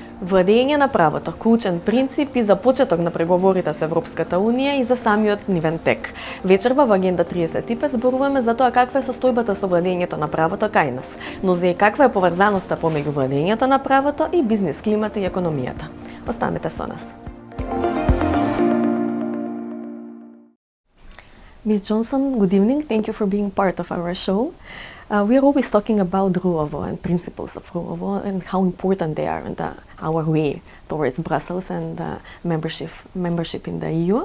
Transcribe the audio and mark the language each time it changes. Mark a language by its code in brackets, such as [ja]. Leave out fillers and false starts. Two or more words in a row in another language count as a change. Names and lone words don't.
[mk] Владење на правото, клучен принцип и за почеток на преговорите со Европската Унија и за самиот нивен тек. Вечерва во Агенда 35 зборуваме за тоа каква е состојбата со владењето на правото кај нас, но за и каква е поврзаноста помеѓу владењето на правото и бизнис климата и економијата. Останете со нас. [en] Ms. Johnson, good evening. Thank you for being part of our show. We are always talking about the rule of law and principles of rule of law and how important they are in our way towards Brussels and membership in the EU.